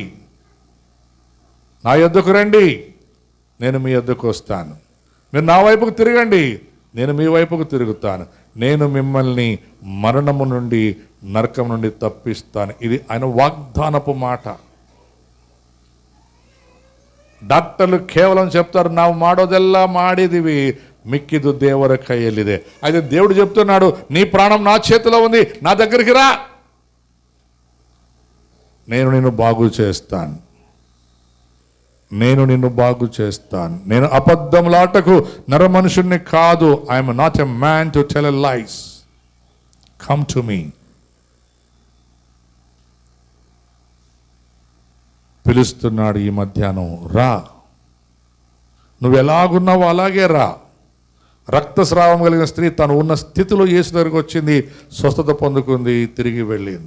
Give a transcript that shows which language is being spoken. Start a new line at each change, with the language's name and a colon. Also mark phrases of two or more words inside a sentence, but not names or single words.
Telugu: నా యొద్దకు రండి, నేను మీ యొద్దకు వస్తాను. మీరు నా వైపుకు తిరగండి, నేను మీ వైపుకు తిరుగుతాను. నేను మిమ్మల్ని మరణము నుండి నరకం నుండి తప్పిస్తాను. ఇది ఆయన వాగ్దానపు మాట. ಡಾಕ್ಟರ್లు కేవలం చెప్తారు,
Kannada: ನಾವು ಮಾಡೋದೆಲ್ಲ ಮಾಡಿದೀವಿ, ಮಿಕ್ಕಿದ್ದು ದೇವರ ಕೈಯಲ್ಲಿದೆ.
Telugu: అయితే దేవుడు చెప్తున్నాడు, నీ ప్రాణం నా చేతిలో ఉంది, నా దగ్గరికి రా, నేను నిన్ను బాగు చేస్తాను, నేను నిన్ను బాగు చేస్తాను. నేను అబద్ధములాటకు నరమనుషుణ్ణి కాదు.
English: I'm not a man to tell lies. Come to me.
Telugu: పిలుస్తున్నాడు ఈ మధ్యాహ్నం, రా, నువ్వు ఎలాగున్నావో అలాగే రా. రక్తస్రావం కలిగిన స్త్రీ తను ఉన్న స్థితిలో యేసు దగ్గరికి వచ్చింది, స్వస్థత పొందుకుంది, తిరిగి వెళ్ళింది.